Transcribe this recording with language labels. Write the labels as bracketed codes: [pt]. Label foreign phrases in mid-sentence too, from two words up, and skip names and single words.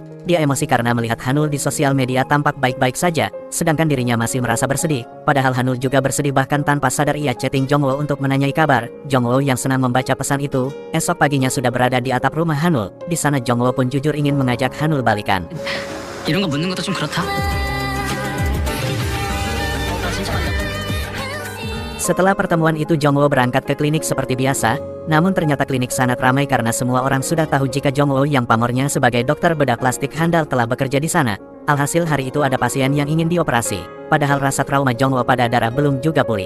[id] Dia emosi karena melihat Hanul di sosial media tampak baik-baik saja, sedangkan dirinya masih merasa bersedih. Padahal Hanul juga bersedih bahkan tanpa sadar ia chatting Jongwoo untuk menanyai kabar. Jongwoo yang senang membaca pesan itu, esok paginya sudah berada di atap rumah Hanul. Di sana Jongwoo pun jujur ingin mengajak Hanul balikan. [ko] 이런 거 묻는 것도 좀 그렇다. [id] Setelah pertemuan itu Jongwoo berangkat ke klinik seperti biasa, namun ternyata klinik sangat ramai karena semua orang sudah tahu jika Jongwoo yang pamornya sebagai dokter bedah plastik handal telah bekerja di sana. Alhasil hari itu ada pasien yang ingin dioperasi, padahal rasa trauma Jongwoo pada darah belum juga pulih.